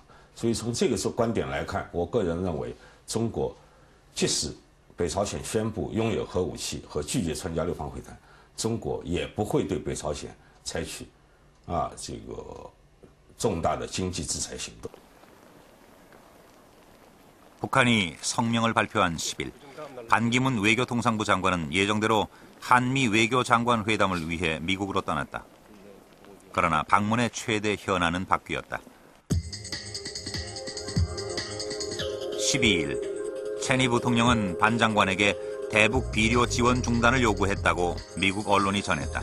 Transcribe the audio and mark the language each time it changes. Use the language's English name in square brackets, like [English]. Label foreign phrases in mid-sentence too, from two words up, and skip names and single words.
[Chinese] 所以从这个观点来看，我个人认为，中国即使北朝鲜宣布拥有核武器和拒绝参加六方会谈，中国也不会对北朝鲜采取这个重大的经济制裁行动。 [Korean] 북한이 성명을 발표한 10일, 반기문 외교통상부 장관은 예정대로 한미 외교장관 회담을 위해 미국으로 떠났다. 그러나 방문의 최대 현안은 바뀌었다. 12일, 체니 부통령은 반 장관에게 대북 비료 지원 중단을 요구했다고 미국 언론이 전했다.